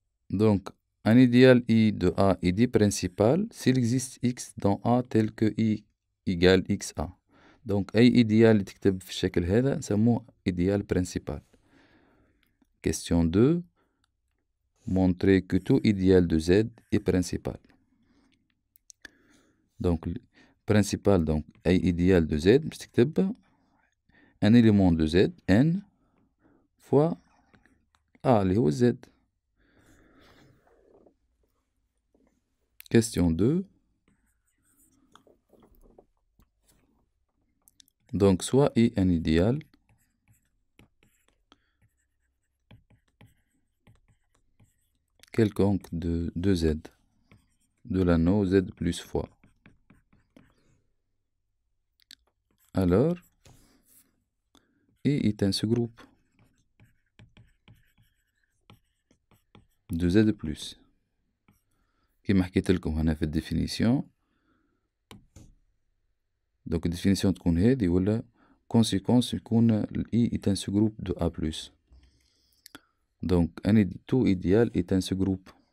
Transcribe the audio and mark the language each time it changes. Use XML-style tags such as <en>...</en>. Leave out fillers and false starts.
<fr>Donc un idéal I de A est dit principal s'il existe X dans A tel que I égale XA.</fr> <ar>Donc أي idéal تكتب في الشكل هذا نسموه idéal principal.</ar> <fr>Question 2. Montrer que tout idéal de Z est principal. Donc principal, donc أي idéal de Z</fr> <ar>باش تكتب</ar> <fr>un élément de Z N fois A</fr> <ar>اللي هو</ar> <fr>Z. Question 2. Donc soit I un idéal quelconque de Z, de l'anneau Z plus fois. Alors, I est un sous-groupe de Z plus.</fr> <ar>كما حكيت لكم هنا في الديفينيسيون.</ar> <fr>Donc</fr> <ar>الديفينيسيون تكون هذه ولا</ar> <fr>conséquence</fr> <ar>يكون ال</ar> <fr>I est un sous-groupe de A plus. Donc tout idéal est un sous-groupe.</fr>